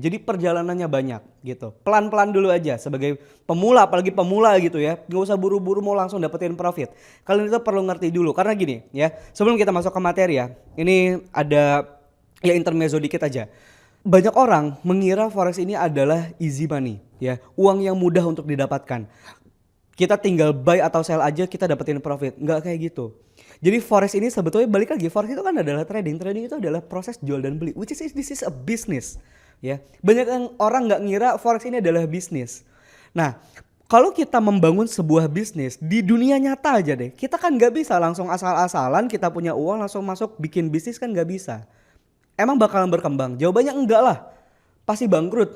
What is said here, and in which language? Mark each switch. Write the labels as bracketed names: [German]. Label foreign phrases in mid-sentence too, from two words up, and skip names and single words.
[Indonesian] Jadi perjalanannya banyak gitu. Pelan-pelan dulu aja sebagai pemula, apalagi pemula gitu ya. Nggak usah buru-buru mau langsung dapetin profit. Kalian itu perlu ngerti dulu karena gini ya. Sebelum kita masuk ke materi ya, ini ada ya intermezzo dikit aja. Banyak orang mengira forex ini adalah [English] easy money [Indonesian] ya, uang yang mudah untuk didapatkan. Kita tinggal buy atau sell aja kita dapetin profit. Nggak kayak gitu. Jadi forex ini sebetulnya balik lagi, forex itu kan adalah trading. Trading itu adalah proses jual dan beli, [English] which is this is a business. [Indonesian] Ya, banyak yang orang nggak ngira forex ini adalah bisnis. Nah, kalau kita membangun sebuah bisnis di dunia nyata aja deh, kita kan nggak bisa langsung asal-asalan kita punya uang langsung masuk bikin bisnis, kan nggak bisa. Emang bakalan berkembang? Jawabannya enggak lah. Pasti bangkrut.